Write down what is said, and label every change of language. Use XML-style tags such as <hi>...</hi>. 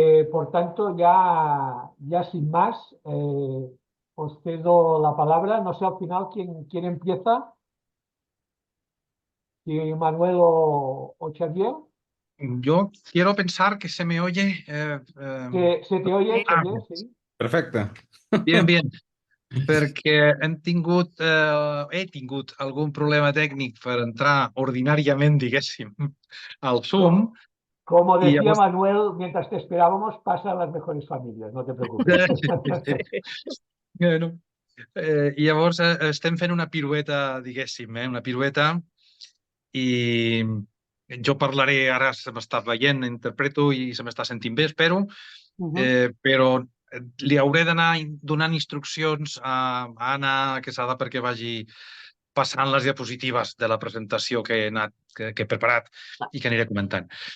<es>Por tanto, ya sin más, os cedo la palabra. No sé al final quién empieza, si Manuel o Xavier. Yo quiero pensar que se me oye. Se te oye, Xavier, sí.</es> <ca>Perfecte. Bien, perquè he tingut algun problema tècnic per entrar ordinàriament, diguéssim, al Zoom.</ca> <es>Como</es> <ca>I</ca> <es>decía</es> <ca>llavors...</ca> <es>Manuel, mientras te esperábamos, pasa a las mejores familias, no te preocupes.</es> <ca>Bueno, i llavors estem fent una pirueta, diguéssim, una pirueta, i jo parlaré, ara se m'està veient, interpreto i se m'està sentint bé, espero, però li hauré d'anar donant instruccions a Anna Quesada perquè vagi passant les diapositives de la presentació que he preparat i que aniré comentant.</ca>